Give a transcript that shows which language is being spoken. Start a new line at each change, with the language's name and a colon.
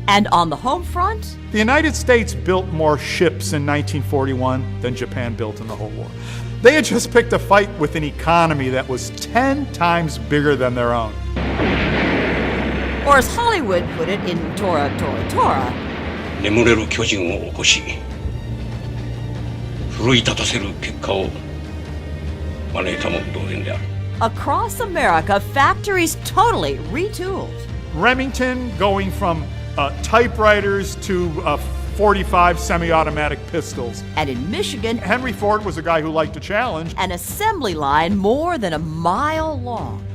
English: And on the home front? The United States built more ships in 1941 than Japan built in the whole war. They had just picked a fight with an economy that was 10 times bigger than their own. Or as Hollywood put it in Tora, Tora, Tora,
Japanese: 眠れる巨人を起こし奮い立たせる結果を招いたも同然である。
English: Across America, factories totally retooled. Remington going from typewriters to 45 semi-automatic pistols. And in Michigan, Henry Ford was a guy who liked to challenge. An assembly line more than a mile long.